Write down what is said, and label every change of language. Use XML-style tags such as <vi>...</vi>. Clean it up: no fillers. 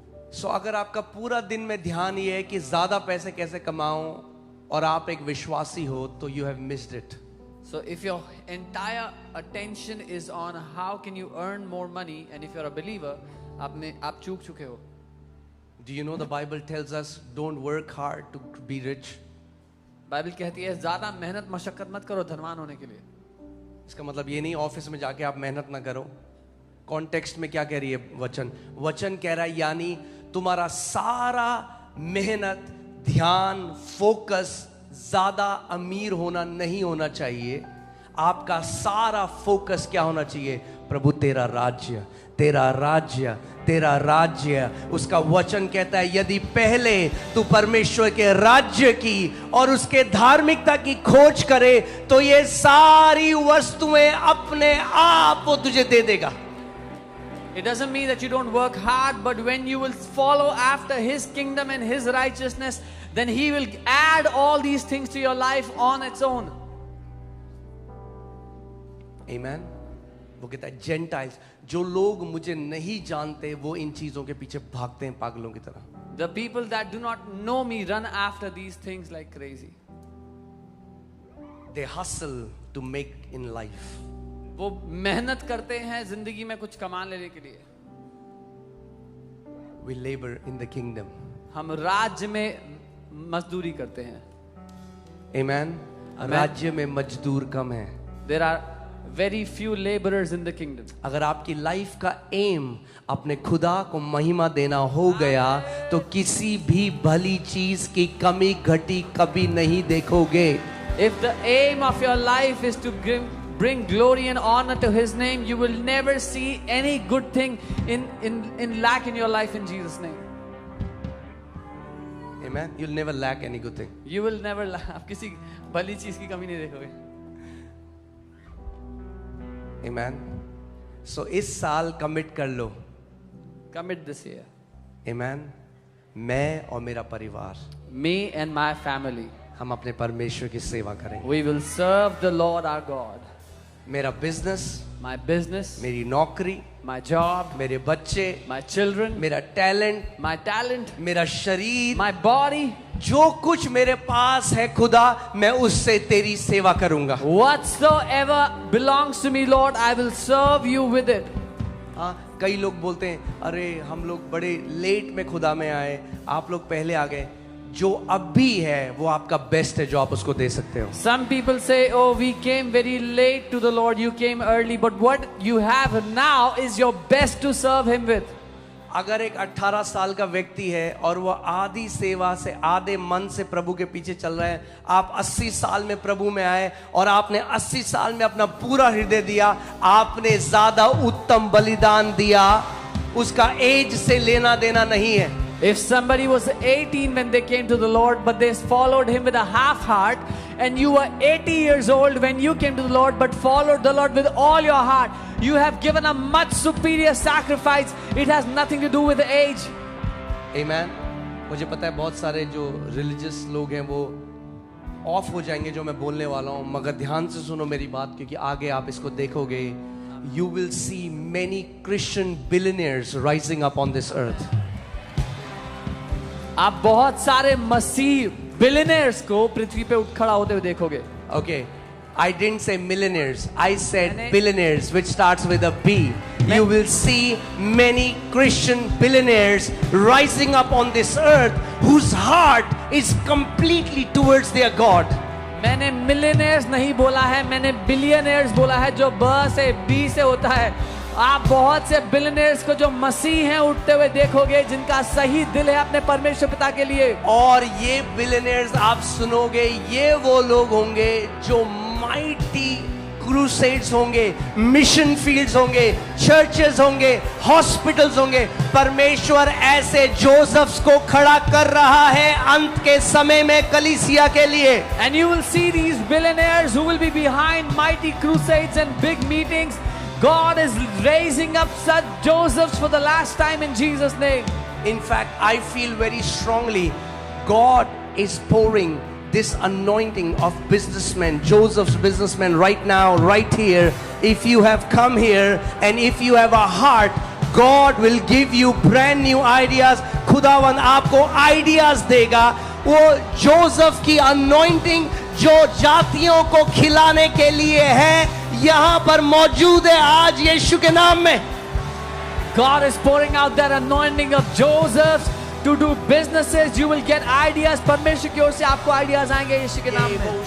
<hi>So अगर आपका पूरा दिन में ध्यान ये है कि ज्यादा पैसे कैसे कमाऊं और आप एक विश्वासी हो तो</hi> <en>you have missed it. So if your entire attention is on how can you earn more money, and if you're a believer,</en> <hi>आप चूक चुके हो.</hi> <en>Do you know the Bible tells us don't work hard to be rich?</en> <hi>Bible कहती है ज्यादा मेहनत मशक्कत मत करो धनवान होने के लिए. इसका मतलब ये नहीं ऑफिस में जाके आप मेहनत ना करो. कॉन्टेक्स्ट में क्या कह रही है वचन कह रहा है यानी तुम्हारा सारा मेहनत, ध्यान, फोकस ज्यादा अमीर होना नहीं होना चाहिए. आपका सारा फोकस क्या होना चाहिए? प्रभु तेरा राज्य, तेरा राज्य, तेरा राज्य. उसका वचन कहता है यदि पहले तू परमेश्वर के राज्य की और उसके धार्मिकता की खोज करे तो ये सारी वस्तुएं अपने आप वो तुझे दे देगा.</hi> <en>It doesn't mean that you don't work hard, but when you will follow after His kingdom and His righteousness, then He will add all these things to your life on its own. Amen.</en> <hi>वो कहता है Gentiles, जो लोग मुझे नहीं जानते वो इन चीजों के पीछे भागते हैं पागलों की तरह.</hi> <en>The people that do not know me run after these things like crazy. They hustle to make in life.</en> <hi>वो मेहनत करते हैं जिंदगी में कुछ कमा लेने के लिए.</hi> <en>We labor in the kingdom.</en> <hi>हम राज्य में मजदूरी करते हैं. Amen. राज्य में मजदूर कम है.</hi> <en>There are very few laborers in the kingdom.</en> <hi>अगर आपकी लाइफ का एम अपने खुदा को महिमा देना हो गया तो किसी भी भली चीज की कमी घटी कभी नहीं देखोगे.</hi> <en>If the aim of your life is to bring glory and honor to His name, you will never see any good thing in lack in your life in Jesus' name. Amen. You'll never lack any good thing. You will never lack.</en> <hi>आप किसी भली चीज की कमी नहीं देखोगे.</hi> <en>Amen.</en> <hi>So इस साल कमिट कर लो.</hi> <en>Commit this year.</en> <hi>Amen. मैं और मेरा परिवार,</hi> <en>Me and my family,</en> <hi>हम अपने परमेश्वर की सेवा करेंगे.</hi> <en>we will serve the Lord our God.</en> <hi>मेरा बिजनेस,</hi> <en>My business,</en> <hi>मेरी नौकरी,</hi> <en>my job,</en> <hi>मेरे बच्चे,</hi> <en>my children,</en> <hi>मेरा टैलेंट,</hi> <en>my talent,</en> <hi>मेरा शरीर,</hi> <en>my body,</en> <hi>जो कुछ मेरे पास है खुदा, मैं उससे तेरी सेवा करूंगा.</hi> <en>whatsoever belongs to me, Lord, I will serve you with it.</en> <hi>हाँ, कई लोग बोलते हैं अरे हम लोग बड़े लेट में खुदा में आए, आप लोग पहले आ गए. जो अब भी है वो आपका बेस्ट है जो आप उसको दे सकते हो.</hi> <en>Some people say, oh, we came very late to the Lord, you came early, but what you have now is your best to serve Him with.</en> <hi>अगर एक 18 साल का व्यक्ति है और वह आधी सेवा से, आधे मन से प्रभु के पीछे चल रहा है, आप 80 साल में प्रभु में आए और आपने 80 साल में अपना पूरा हृदय दिया, आपने ज्यादा उत्तम बलिदान दिया. उसका एज से लेना देना नहीं है.</hi> <en>If somebody was 18 when they came to the Lord, but they followed Him with a half heart, and you were 80 years old when you came to the Lord, but followed the Lord with all your heart, you have given a much superior sacrifice. It has nothing to do with the age. Amen.</en> <hi>मुझे पता है बहुत सारे जो religious लोग हैं वो of हो जाएंगे जो मैं बोलने वाला हूँ, मगर ध्यान से सुनो मेरी बात, क्योंकि आगे आप इसको देखोगे.</hi> <en>You will see many Christian billionaires rising up on this earth.</en> <hi>आप बहुत सारे मसीह बिलियनियर्स को पृथ्वी पे उठ खड़ा होते हुए देखोगे।</hi> <en>Okay, I didn't say millionaires. I said</en> <hi>मैंने-</hi> <en>billionaires, which starts with a B. You will see many Christian billionaires rising up on this earth whose heart is completely towards their God.</en> <hi>मैंने millionaires नहीं बोला है, मैंने billionaires बोला है, जो ब से बी से होता है। आप बहुत से बिलियनियर्स को जो मसीह हैं उठते हुए देखोगे, जिनका सही दिल है अपने परमेश्वर पिता के लिए। और ये बिलियनियर्स आप सुनोगे, ये वो लोग होंगे जो माइटी क्रूसेड्स होंगे, मिशन फील्ड्स होंगे, चर्चेस होंगे, हॉस्पिटल्स होंगे। परमेश्वर ऐसे जोसेफ्स को खड़ा कर रहा है अंत के समय में कलीसिया के लिए।</hi> <en>And you will see these billionaires who will be behind mighty crusades and big meetings. God is raising up such Josephs for the last time in Jesus' name. In fact, I feel very strongly God is pouring this anointing of businessmen, Joseph's businessmen right now, right here. If you have come here and if you have a heart, God will give you brand new ideas.</en> <hi>खुदावन आपको ideas देगा। वो Joseph की anointing जो जातियों को खिलाने के लिए है, यहाँ पर मौजूद है आज यीशु के नाम में।</hi> <en>God is pouring out that anointing of Josephs to do businesses. You will get ideas.</en> <hi>परमेश्वर की ओर से आपको ideas आएंगे यीशु के नाम में।</hi>